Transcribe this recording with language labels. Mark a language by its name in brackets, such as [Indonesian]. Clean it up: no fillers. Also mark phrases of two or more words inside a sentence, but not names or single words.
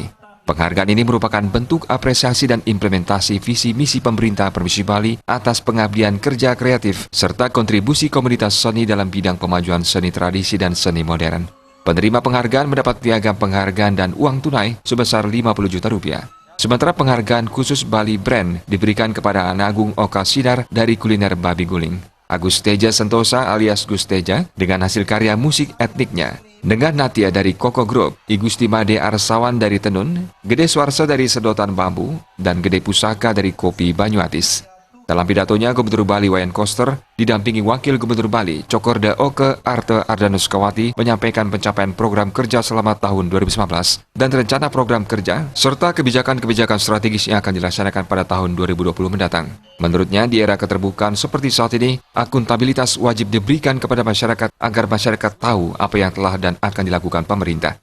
[Indonesian] Penghargaan ini merupakan bentuk apresiasi dan implementasi visi misi pemerintah Provinsi Bali atas pengabdian kerja kreatif serta kontribusi komunitas seni dalam bidang pemajuan seni tradisi dan seni modern. Penerima penghargaan mendapat piagam penghargaan dan uang tunai sebesar 50 juta rupiah. Sementara penghargaan khusus Bali Brand diberikan kepada Anak Agung Oka Sinar dari kuliner babi guling, Agus Teja Sentosa alias Gus Teja dengan hasil karya musik etniknya, dengan Natia dari Koko Group, Igusti Made Arsawan dari Tenun, Gede Swarsa dari Sedotan Bambu, dan Gede Pusaka dari Kopi Banyuatis. Dalam pidatonya, Gubernur Bali Wayan Koster didampingi Wakil Gubernur Bali Cokorda Oke Arte Ardanuskawati menyampaikan pencapaian program kerja selama tahun 2019 dan rencana program kerja serta kebijakan-kebijakan strategis yang akan dilaksanakan pada tahun 2020 mendatang. Menurutnya, di era keterbukaan seperti saat ini, akuntabilitas wajib diberikan kepada masyarakat agar masyarakat tahu apa yang telah dan akan dilakukan pemerintah.